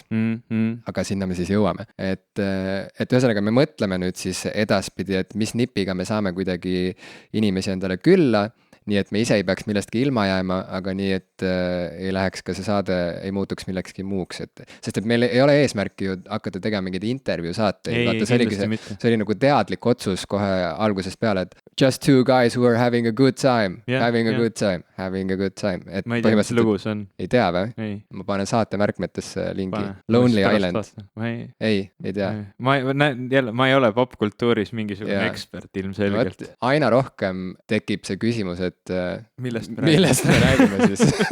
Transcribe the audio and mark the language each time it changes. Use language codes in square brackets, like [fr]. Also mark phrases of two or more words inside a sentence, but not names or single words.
[et] Aga sinna me siis jõuame. Et ühesõnaga me mõtleme nüüd siis edaspidi, et mis nipiga me saame kuidagi inimesi endale külla, nii et me ise ei peaks millestki ilma jääma, aga nii, et ei läheks ka see saade, ei muutuks millekski muuks. Sest et meil ei ole eesmärki ju hakata tegema mingeid intervjuu saateid. See oli nagu teadlik otsus kohe algusest peale, et [en] just two guys who are having a good time, [et] having a good time. Et ma ei tea, mis lugu see on. Ei tea või? Ma panen saate märkmetesse lingi. Lonely Island. Ei tea. Ma ei ole popkultuuris mingisugune ekspert ilmselgelt. Aina rohkem tekib see küsimus, et millest me räägime siis.